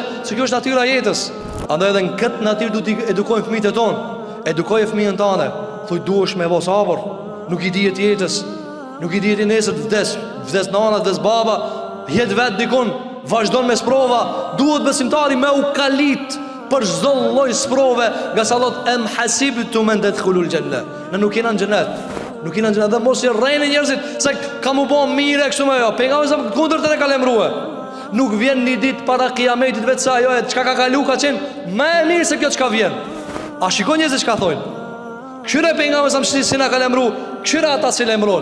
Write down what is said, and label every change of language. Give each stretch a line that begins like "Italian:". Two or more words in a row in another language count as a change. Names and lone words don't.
Albanian: Se kjo është natyra jetës. Andaj edhe në këtë natyrë du t'i edukojnë fëmijët e tonë. Edukoj e fëmijën tane. Thuj, duhesh me bo sabër. Nuk i dijet jetës. Nuk i dijet i nesër të vdes nana, vdes baba. Jet vetë dikun, vazhdon me sprova. Duhet besimtari me u kalit për çdo lloj sprove, nga sa thot
Arabic: أم حسبتم أن تدخلوا الجنة.
Albanian: Ne nuk jena në xhenet. Nuk jena në xhenet, dhe mos i rrejnë njerëzit se ka mu bo mire kështu me jo. Pejgamberi sa kundërtën e ka lemrua. Nuk vjen një ditë para kiametit vetë sa ajo çka ka kalu ka qenë më e mirë se kjo çka vjen. A shikon njerëzit çka thojnë? Këshire pejgamberi sa si na ka lemru, këshire ata si lemron.